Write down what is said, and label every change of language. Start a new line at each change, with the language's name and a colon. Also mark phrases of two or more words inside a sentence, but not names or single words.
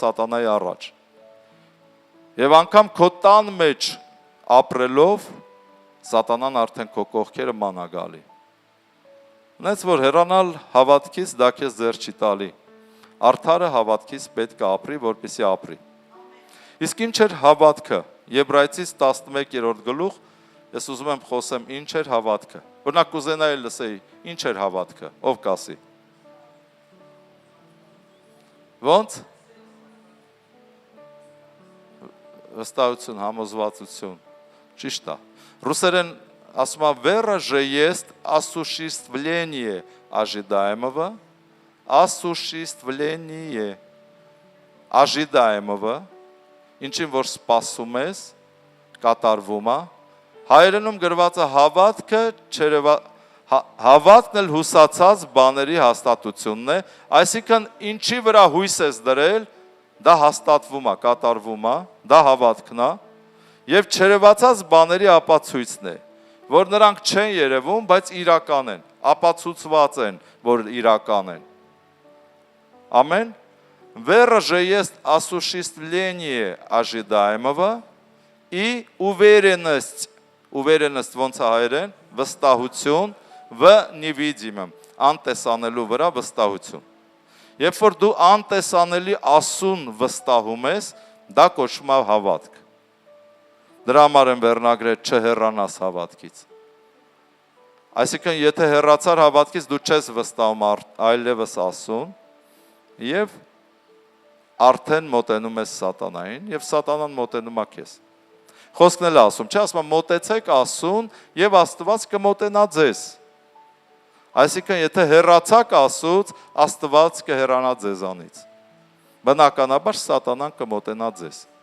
Armenian: սատանայի առաջ։ Եվ անգամ քո տան մեջ ապրելով սատանան արդեն քո կողքերը ման է գալի։ Ունեց որ հեռանալ հավատքից դա քեզ ձեռ չի տալի։ Արդարը հավատքից պետք է ապրի, որպեսզի ապրի։ Իսկ ինչ էր հավատքը։ Եբրայեցիս 11-րդ գլուխ, ես ուզում եմ խոսեմ ինչ էր հավատքը։ Օրինակ կուզենայի լսեի, ինչ էր հավատքը, ով կասի։ Ոնց։ Վստահություն, համոզվածություն, ճիշտ է։ Ռուսերեն ասում է
Russian: «Вера же есть осуществление ожидаемого, осуществление ожидаемого,
Armenian: ինչին որ սպասում ես, կատարվում է, հայերենում գրված է հավատքը, հավատքն էլ հուսացած բաների հաստատությունն է, այսինքն ինչի վրա հույս ես դրել, դա հաստատվում է, կատարվում է, դա հավատքն է, եւ չերևացած բաների ապացույցն է, որ նրանք չեն երևում, բայց իրական են, ապացուցված են, որ իրական են։ Ամեն։
Russian: Вера же есть осуществление ожидаемого и уверенность
Armenian: ոնց է հայերեն, վստահություն
Russian: в невидимом,
Armenian: անտեսանելու վրա վստահություն։ Երբ որ դու անտեսանելի ասուն վստահում ես, դա կոչվում է հավատք։ Դրա համար են վերնագրել չհեռանաս հավատքից։ Այսինքն եթե հեռացար հավատքից դու չես վստահում այլևս ասուն եւ արդեն մոտենում ես սատանային եւ սատանան մոտենում է քեզ։ Խոսքն էլ ասում, չէ, ասում մոտեցեք ասուն եւ Աստված կմոտենա ձեզ։ Այսինքն եթե հեռացաք Աստծուց, Աստված կհեռանա ձեզանից։ Բնականաբար սատանան կմոտենա ձեզ։